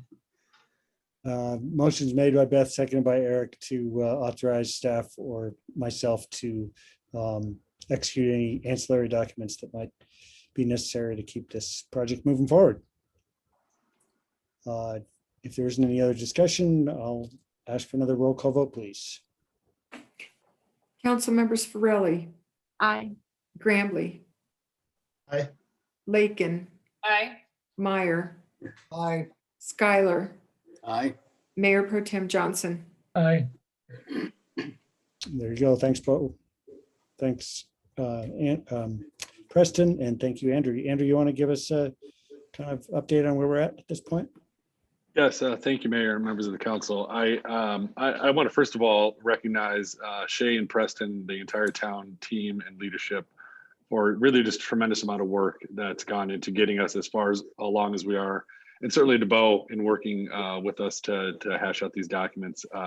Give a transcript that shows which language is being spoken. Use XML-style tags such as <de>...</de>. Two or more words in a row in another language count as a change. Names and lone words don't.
<en>Motion's made by Beth, seconded by Eric to authorize staff or myself to execute any ancillary documents that might be necessary to keep this project moving forward. If there isn't any other discussion, I'll ask for another roll call vote, please. Council members Farrelly, Aye. Grambly, Aye. Lakin, Aye. Meyer, Aye. Skylar, Aye. Mayor Pro Tem Johnson. Aye. There you go. Thanks, Bo. Thanks, Preston, and thank you, Andrew. Andrew, you want to give us a kind of update on where we're at this point? Yes, thank you, Mayor and members of the council. I want to first of all recognize Shay and Preston, the entire town team and leadership for really just tremendous amount of work that's gone into getting us as far as along as we are, and certainly to Bo in working with us to hash out these documents.</en>